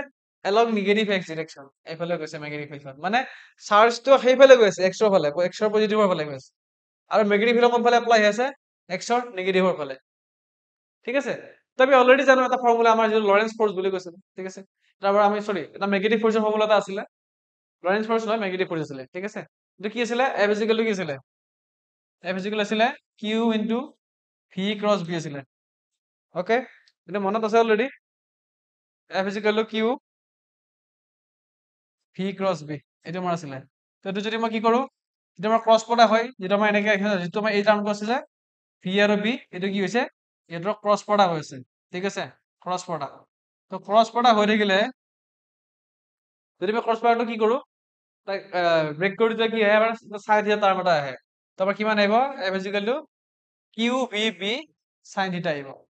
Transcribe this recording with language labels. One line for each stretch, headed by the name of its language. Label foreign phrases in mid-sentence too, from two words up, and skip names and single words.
English: along negative x direction,
Assamese: এইফালে গৈছে
English: magnetic field,
Assamese: মানে চাৰ্জটো সেইফালে গৈ আছে, এক্সৰ ফালে, এক্সৰ পজিটিভৰ ফালে গৈ আছে, আৰু
English: magnetic field
Assamese: কোনফালে এপ্লাই হৈ আছে? এক্সৰ নিগেটিভৰ ফালে, ঠিক আছে। তো আমি অলৰেডি জানো এটা ফৰ্মুলা আমাৰ যিটো
English: Lorentz force
Assamese: বুলি কৈছিল, ঠিক আছে। তাৰপৰা আমি এটা
English: magnetic force formula
Assamese: এটা আছিলে,
English: Lorentz force
Assamese: নহয়,
English: magnetic force
Assamese: আছিলে, ঠিক আছে। এইটো কি আছিলে?
English: F is equal to
Assamese: কি আছিলে?
English: F is equal
Assamese: আছিলে
English: Q into V cross B
Assamese: আছিলে, ওকে, এইটো মনত আছে অলৰেডি।
English: F is equal to Q V cross B,
Assamese: এইটো আমাৰ আছিলে। তো এইটো যদি মই কি কৰো, যিটো আমাৰ
English: cross product
Assamese: হয়, যিটো আমাৰ এনেকে যিটো আমাৰ এই টাৰ্মটো আছে যে, ভি আৰু বি এইটো কি হৈছে এইটোৰ
English: cross product
Assamese: হৈছে ঠিক আছে
English: cross product
Assamese: তো
English: cross product
Assamese: হৈ থাকিলে যদি মই
English: cross product
Assamese: কি কৰো তাক ব্ৰেক কৰি দিলে কি আহে আমাৰ
English: sine theta term
Assamese: এটা আহে তো আমাৰ কিমান আহিব
English: F is equal to Q V B sine theta
Assamese: আহিব